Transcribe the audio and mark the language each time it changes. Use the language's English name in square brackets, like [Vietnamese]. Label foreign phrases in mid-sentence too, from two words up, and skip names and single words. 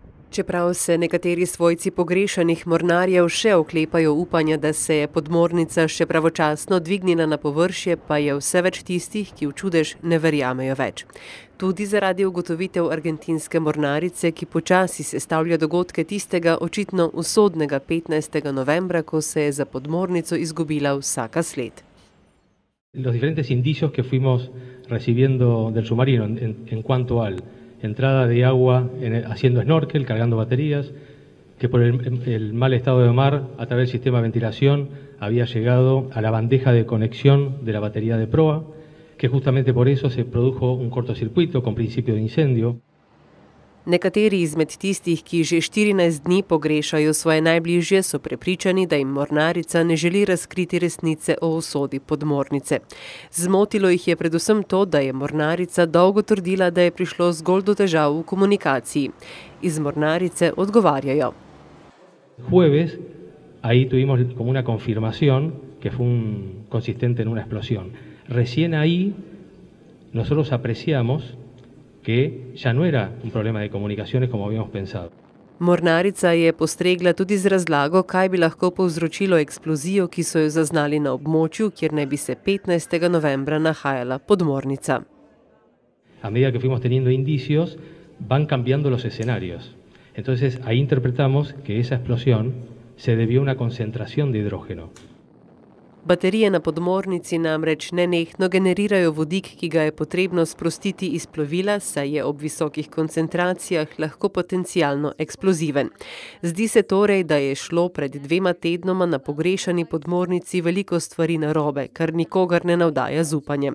[Slovenian] Čeprav se nekateri svojci pogrešanih mornarjev še oklepajo upanja, da se je podmornica še pravočasno dvignila na površje, pa je vse več tistih, ki v čudež ne verjamejo več. Tudi zaradi ugotovitev argentinske mornarice, ki počasi sestavlja dogodke tistega očitno usodnega 15. novembra, ko se je za podmornico izgubila vsaka sled. [Spanish] Los diferentes indicios que fuimos recibiendo del submarino en cuanto al entrada de agua haciendo snorkel, cargando baterías, que por el mal estado de mar, a través del sistema de ventilación, había llegado a la bandeja de conexión de la batería de proa, que justamente por eso se produjo un cortocircuito con principio de incendio. [Slovenian] Nekateri izmed tistih, ki že 14 dni pogrešajo svoje najbližje, so prepričani, da jim mornarica ne želi razkriti resnice o usodi podmornice. Zmotilo jih je predvsem to, da je mornarica dolgo trdila, da je prišlo zgolj do težav v komunikaciji. Iz mornarice odgovarjajo. [Spanish] Jueves, ahí tuvimos como una confirmación que fue consistente en una explosión. Recién ahí nosotros apreciamos que ya no era un problema de comunicaciones como habíamos pensado. [Slovenian] Mornarica je postregla tudi z razlago, kaj bi lahko povzročilo eksplozijo, ki so jo zaznali na območju, kjer naj bi se 15. novembra nahajala podmornica. [Spanish] A medida que fuimos teniendo indicios, van cambiando los escenarios. Entonces ahí interpretamos que esa explosión se debió a una concentración de hidrógeno. [Slovenian] Baterije na podmornici namreč nenehno generirajo vodik, ki ga je potrebno sprostiti iz plovila, saj je ob visokih koncentracijah lahko potencialno eksploziven. Zdi se torej, da je šlo pred 2 tednoma na pogrešani podmornici veliko stvari narobe, kar nikogar ne navdaja z upanjem.